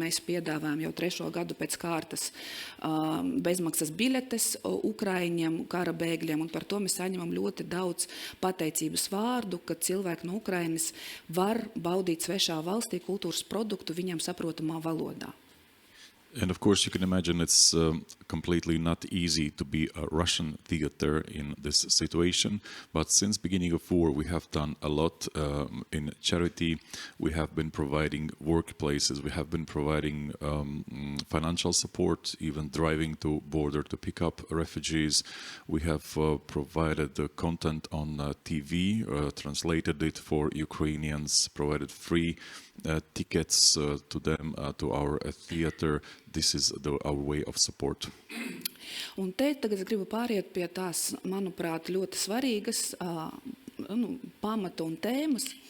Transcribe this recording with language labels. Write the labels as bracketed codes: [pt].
[lv] Mēs piedāvājam jau 3. gadu pēc kārtas bezmaksas biļetes ukraiņiem, kara bēgļiem, un par to mēs saņemam ļoti daudz pateicības vārdu, ka cilvēki no Ukrainas var baudīt svešā valstī kultūras produktu viņam saprotamā valodā. [en] And of course, you can imagine it's completely not easy to be a Russian theater in this situation. But since beginning of war, we have done a lot in charity. We have been providing workplaces. We have been providing financial support, even driving to border to pick up refugees. We have provided the content on TV, translated it for Ukrainians, provided free tickets to them, to our theater. This is our way of support. [lv] Un te tagad es gribu pāriet pie tās, manuprāt, ļoti svarīgas pamata un tēmas,